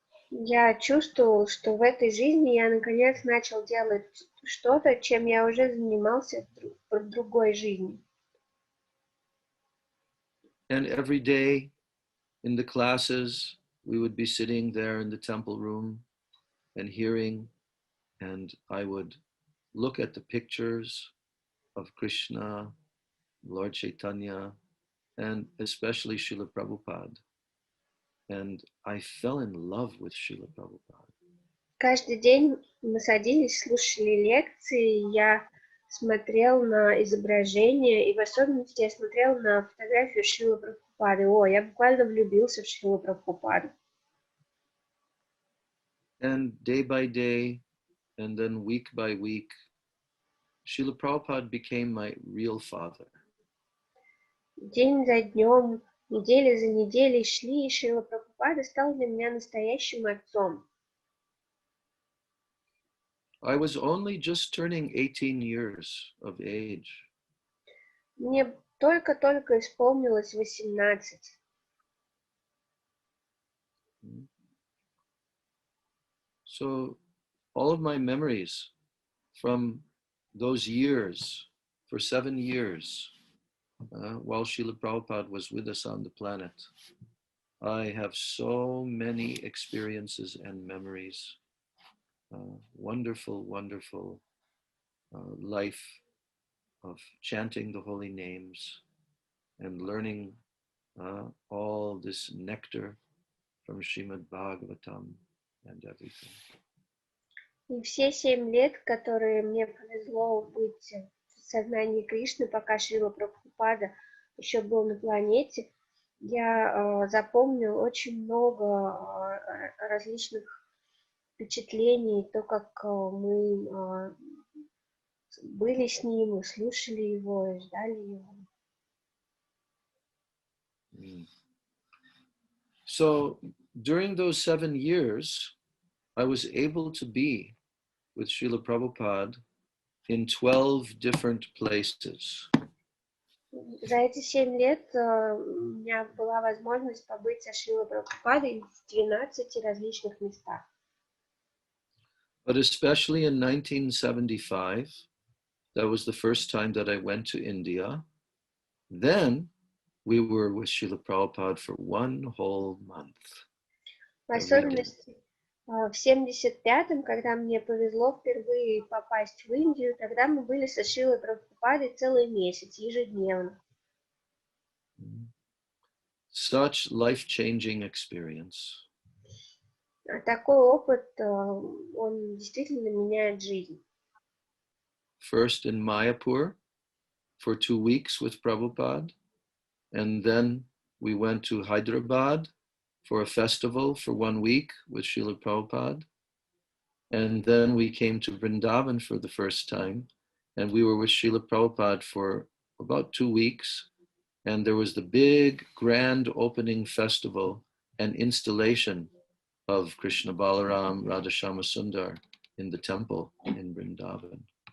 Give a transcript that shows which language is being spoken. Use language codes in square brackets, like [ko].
[ru] Я чувствовал, что в этой жизни я наконец начал делать что-то, чем я уже занимался в другой жизни. [en] And every day in the classes, we would be sitting there in the temple room and hearing, and I would look at the pictures of Krishna, Lord Chaitanya, and especially Srila Prabhupada. And I fell in love with Srila Prabhupada. [ru] Каждый день мы садились, слушали лекции, я смотрел на изображения, и в особенности я смотрел на фотографию Шрилы Прабхупады. О, я буквально влюбился в Шрилу Прабхупаду. [en] And day by day, and then week by week, Srila Prabhupada became my real father. [ru] День за днем, неделя за неделей шли, и Шрила Прабхупада стал для меня настоящим отцом. [en] I was only just turning 18 years of age. [ru] Мне только-только исполнилось 18. [en] So all of my memories from those years, for 7 years, while Srila Prabhupada was with us on the planet, I have so many experiences and memories. Wonderful, wonderful life of chanting the holy names and learning all this nectar from Srimad Bhagavatam and everything. [ru] И все 7 лет, которые мне повезло быть в сознании Кришны, пока Шрила Прабхупада еще был на планете, я запомнил очень много различных впечатлений, то, как мы были с ним, и слушали его, и ждали его. [en] So during those 7 years, I was able to be with Srila Prabhupada in 12 different places. [ru] За эти 7 лет у меня была возможность побыть со Шрилой Прабхупадой в 12 различных местах. [en] But especially in 1975, that was the first time that I went to India. Then we were with Srila Prabhupada for 1 whole month. [ru] В особенности в 75-м, когда мне повезло впервые попасть в Индию, тогда мы были со Шрилой Прабхупадой целый месяц, ежедневно. [en] Such life-changing experience. [ru] Такой опыт, он действительно меняет жизнь. [en] First in Mayapur for 2 weeks with Prabhupada, and then we went to Hyderabad for a festival for 1 week with Srila Prabhupada, and then we came to Vrindavan for the first time, and we were with Srila Prabhupada for about 2 weeks, and there was the big grand opening festival and installation of Krishna Balaram, Radhashama Sundar in the temple in Vrindavan.